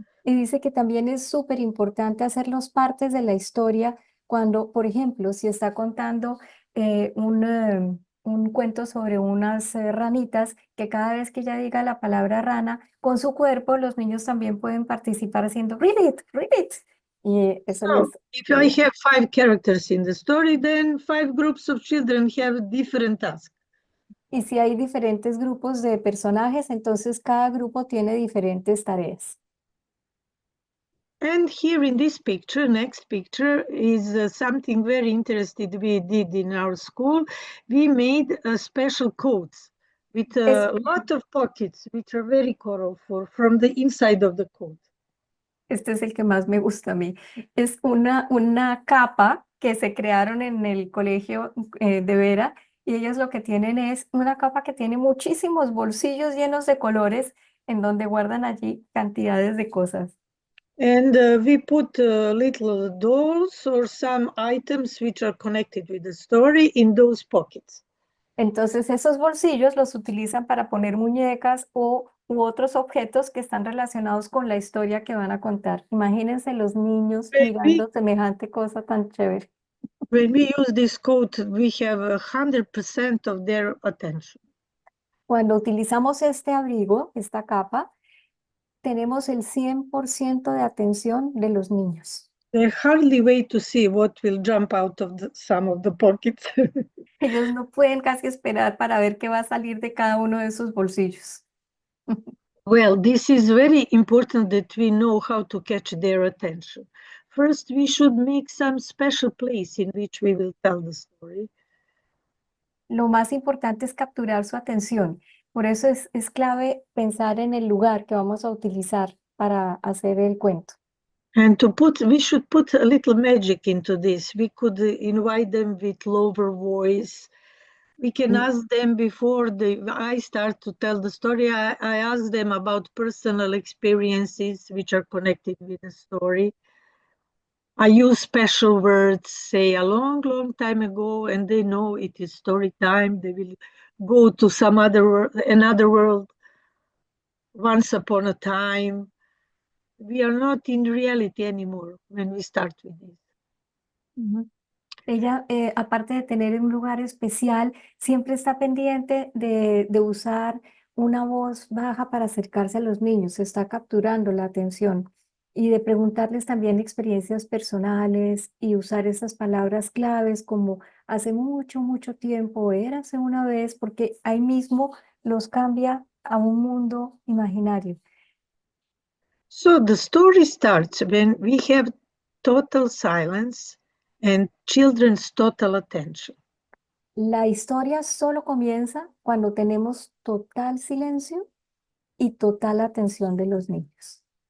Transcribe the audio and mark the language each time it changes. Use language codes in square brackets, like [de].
[es] Y dice que también es súper importante hacerlos partes de la historia cuando, por ejemplo, si está contando un cuento sobre unas ranitas, que cada vez que ella diga la palabra rana, con su cuerpo los niños también pueden participar haciendo ribbit, ribbit. Y eso [en] So, [es] les... [en] if I have 5 characters in the story, then 5 groups of children have different tasks. [es] Y si hay diferentes grupos de personajes, entonces cada grupo tiene diferentes tareas. [en] And here in this picture, next picture, is something very interesting we did in our school. We made special coats with [es] Es, [en] a lot of pockets, which are very colorful from the inside of the coat. [es] Este es el que más me gusta a mí. Es una capa que se crearon en el colegio de Vera y ellos lo que tienen es una capa que tiene muchísimos bolsillos llenos de colores en donde guardan allí cantidades de cosas. [en] And we put little dolls or some items which are connected with the story in those pockets. [es] Entonces esos bolsillos los utilizan para poner muñecas u otros objetos que están relacionados con la historia que van a contar. Imagínense los niños [en] When we, [es] mirando semejante cosa tan chévere. [en] when we use this code, we have 100% of their attention. [es] Cuando utilizamos este abrigo, esta capa, tenemos el 100% de atención de los niños. [en] They hardly wait to see what will jump out of some of the pockets. [es] Ellos no pueden casi esperar para ver qué va a salir de cada uno de sus bolsillos. [en] Well, this is very important that we know how to catch their attention. First, we should make some special place in which we will tell the story. [es] Lo más importante es capturar su atención. Por eso es clave pensar en el lugar que vamos a utilizar para hacer el cuento. [en] And we should put a little magic into this. We could invite them with lower voice. We can Mm, ask them before I start to tell the story. I ask them about personal experiences which are connected with the story. I use special words, say a long, long time ago, and they know it is story time. They will go to another world, once upon a time. We are not in reality anymore when we start with this. ujú. [es] Ella, aparte de tener un lugar especial, siempre está pendiente de usar una voz baja para acercarse a los niños, está capturando la atención y de preguntarles también experiencias personales y usar esas palabras claves como hace mucho, mucho tiempo, érase una vez, porque ahí mismo los cambia a un mundo imaginario. [en] So the story starts when we have total silence and children's total attention. [es] La historia solo comienza cuando tenemos total silencio y total atención de los niños.